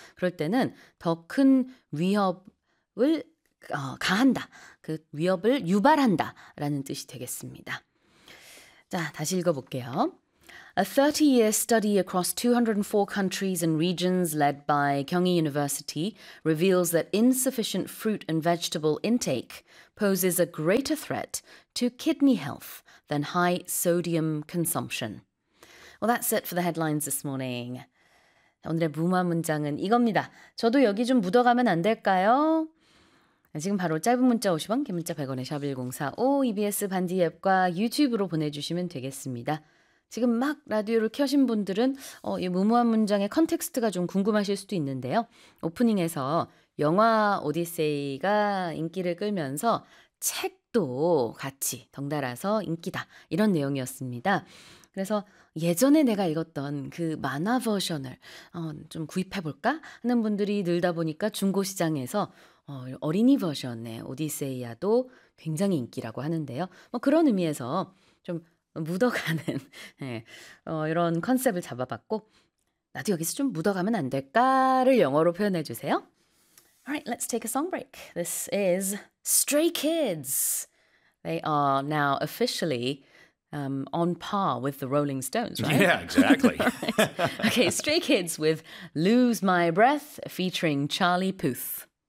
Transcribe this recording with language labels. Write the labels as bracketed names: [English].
[Korean] 그럴 때는 더 큰 위협을 가한다. 그 위협을 유발한다라는 뜻이 되겠습니다. 자, 다시 읽어볼게요. [English] A 30-year study across 204 countries and regions led by Gyeonggi University reveals that insufficient fruit and vegetable intake poses a greater threat to kidney health than high sodium consumption. Well, that's it for the headlines this morning. [Korean] 오늘의 무마 문장은 이겁니다. 저도 여기 좀 묻어가면 안 될까요? 지금 바로 짧은 문자 50원, 긴 문자 100원에 샵 1045, EBS 반디 앱과 유튜브로 보내주시면 되겠습니다. 지금 막 라디오를 켜신 분들은 이 무모한 문장의 컨텍스트가 좀 궁금하실 수도 있는데요. 오프닝에서 영화 오디세이가 인기를 끌면서 책도 같이 덩달아서 인기다 이런 내용이었습니다. 그래서 예전에 내가 읽었던 그 만화 버전을 좀 구입해볼까 하는 분들이 늘다 보니까 중고시장에서 어린이 버전의 오디세이아도 굉장히 인기라고 하는데요. 뭐 그런 의미에서 좀 묻어가는 이런 컨셉을 잡아봤고 나도 여기서 좀 묻어가면 안 될까를 영어로 표현해 주세요. [English] Alright, let's take a song break. This is Stray Kids. They are now officially on par with the Rolling Stones, right? Yeah, exactly. Okay, Stray Kids with Lose My Breath featuring Charlie Puth.